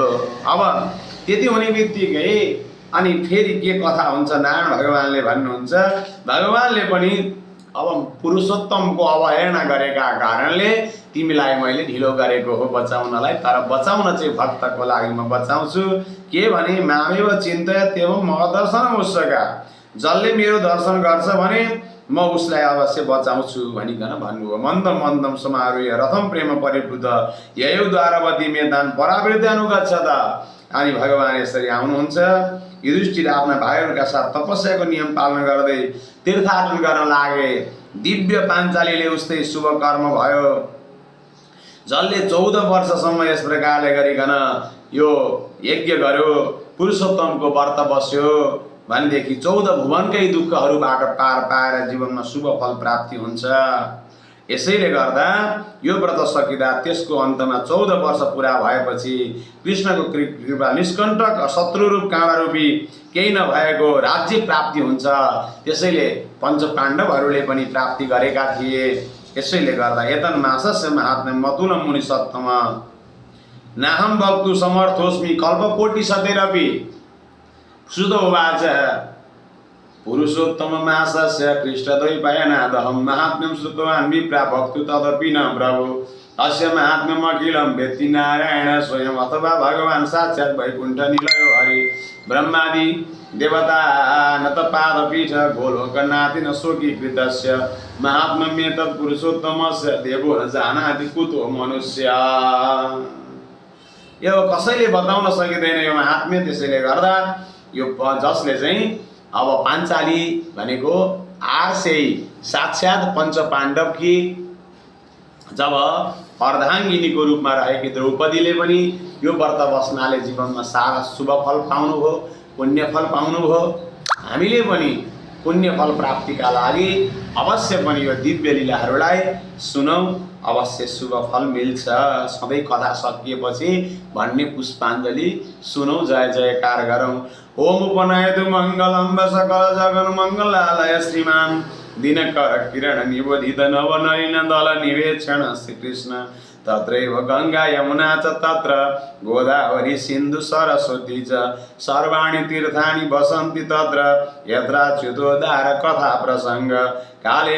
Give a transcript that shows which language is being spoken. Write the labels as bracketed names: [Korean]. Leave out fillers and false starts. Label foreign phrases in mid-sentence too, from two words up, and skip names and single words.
[Nepali] अब त्यति हुने बित्तिकै अनि फेरि के कथा हुन्छ, नारायण भगवानले भन्नुहुन्छ, भगवानले पनि अब पुरुषोत्तमको अवहेलना गरेका कारणले तिमीलाई मैले ढिलो गरेको हो बचाउनलाई, तर बचाउन चाहिँ भक्तको लागि म बचाउँछु। [Sanskrit] के भने मामेव चिन्तयत्येव मदर्शनम् उस्सका, [Nepali] जसले मेरो दर्शन गर्छ भने म उसलाई अवश्य बचाउँछु भनिकन भन्नुभयो। [Sanskrit] मन्दम मन्दम समारोह रथम प्रेम परिप्लुत ययौ द्वारवती मेदान परावृत्ति अनुगच्छत। [Nepali] अनि भगवान यसरी आउनुहुन्छ। युधिष्ठिर आफ्ना भाइहरूका साथ तपस्याको नियम पालन गर्दै तीर्थाटन गर्न लागे। दिव्य पाञ्चालीले उस्तै शुभ कर्म भयो। जसले 14 वर्षसम्म यस प्रकारले गरिकन यो यज्ञ गर्यो, पुरुषोत्तमको व्रत बस्यो भनेदेखि 14 भुवनकै दुःखहरूबाट पार पाएर जीवनमा शुभ फल प्राप्ति हुन्छ। यसैले गर्दा यो व्रत सकिँदा त्यसको अन्तमा 14 वर्ष पुरा भएपछि कृष्णको कृपा निष्कण्टक शत्रुरूप काँडारूपी केही नभएको राज्य प्राप्ति हुन्छ। त्यसैले पञ्चपाण्डवहरूले पनि प्राप्ति गरेका थिए। यसैले गर्दा [Sanskrit] एतन् मासस्य महात्म्यं मतुलं मुनि सत्तम नाहं वक्तुं समर्थोऽस्मि कल्पकोटि शतेरपि। सुत उवाच पुरुषोत्तम मासस्य कृष्णद्वैपायनादहं महात्म्यं श्रुतवान् विप्रा भक्तु तदपि न प्रभु। अस्य महात्म्यम् अखिलं वेत्ति नारायण स्वयं अथवा भगवान् साक्षात् वैकुण्ठ निलयो हरि। ब्रह्मादि देवता नतपादपीठ गोलोकनाथेन स्वकीकृतस्य महात्म्यमेतत् पुरुषोत्तमस्य देवो न जानाति कुतो मनुष्य। [Nepali] यो कसैले बताउन सकिँदैन यो महात्म्य। त्यसैले गर्दा यो जसले चाहिँ अब पाञ्चाली भनेको 800 साक्षात् पञ्चपाण्डवकी जब अर्धाङ्गिनीको रूपमा रहेकी द्रौपदीले पनि यो व्रत बस्नाले जीवनमा सारा शुभ फल पाउनुभयो, पुण्य फल पाउनुभयो। हामीले पनि पुण्य फल प्राप्तिका लागि अवश्य पनि यो दिव्य लीलाहरूलाई सुनौँ, अवश्य शुभ फल मिल्छ। सबै कथा सकिएपछि भन्ने पुष्पाञ्जली सुनौँ, जय जयकार गरौँ। [Sanskrit] ओम उपनयतु मङ्गलं सकल जगन मङ्गलालय श्रीमान दिनकर किरण निबोधित नवनयन दल निवेक्षण श्रीकृष्ण तत्रैव गंगा यमुना च तत्र गोदावरी सिन्धु सरस्वती च सर्वाणि तीर्थानि वसन्ति तत्र यत्राच्युतोद्धार कथा प्रसंग काले